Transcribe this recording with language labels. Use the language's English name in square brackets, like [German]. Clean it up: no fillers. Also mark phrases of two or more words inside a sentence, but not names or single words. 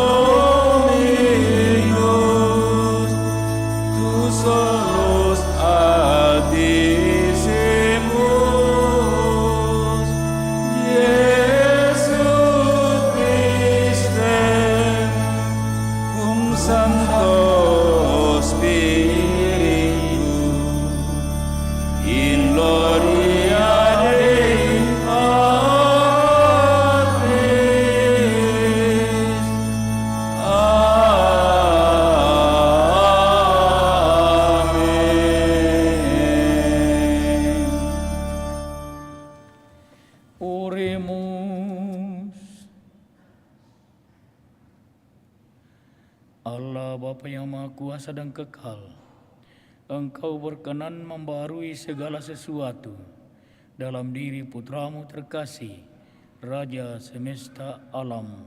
[Latin] Dominus, tu solus Altissimus, Iesu Christe, cum Sancto Spiritu, in gloria Dei Patris. Amen. Oremus. [Indonesian] Allah Bapa yang Maha Kuasa dan Kekal, Engkau berkenan membarui segala sesuatu dalam diri Putramu terkasih, Raja semesta alam.